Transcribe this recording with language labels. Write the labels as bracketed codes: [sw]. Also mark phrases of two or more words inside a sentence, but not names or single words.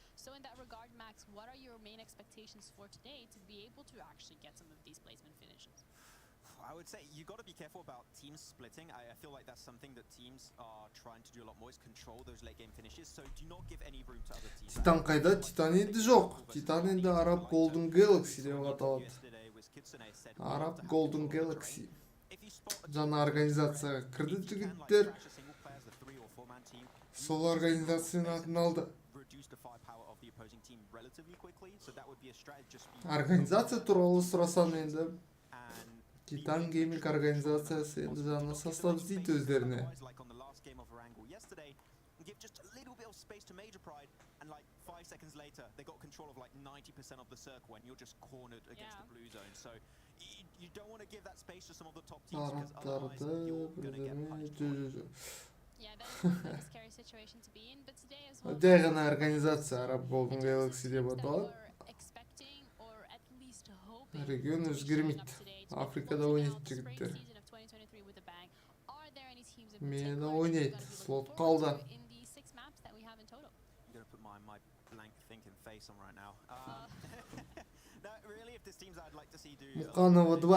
[en] So in that regard, Max, what are your main expectations for today to be able to actually get some of these placement finishes? I would say you got to be careful about teams splitting. I feel like that's something that teams are trying to do a lot more, is control those late game finishes. So do not give any room to other teams. [kk] Titan қайда? Titan енді жоқ. Titan енді Arab Golden Galaxy деп аталады. Arab Golden Galaxy. Жаңа организацияға кірді жігіттер. Сол организацияның атын алды. Организация туралы сұрасам енді Titan Gaming организациясы енді жаңа состав іздейді өздеріне. [en] And like 5 seconds later, they got control of like 90% of the circle and you're just cornered against the blue zone. So you don't want to give that space to some of the top teams because otherwise you're going to get punched. Yeah, that is a scary situation to be in. But today as well, [kk] Жай ғана организация Arab Golden Galaxy деп аталады. Регион өзгермейді. Африкада ойнайды жігіттер. Мені ойнайды. Слот қалды. Мұқанова 2.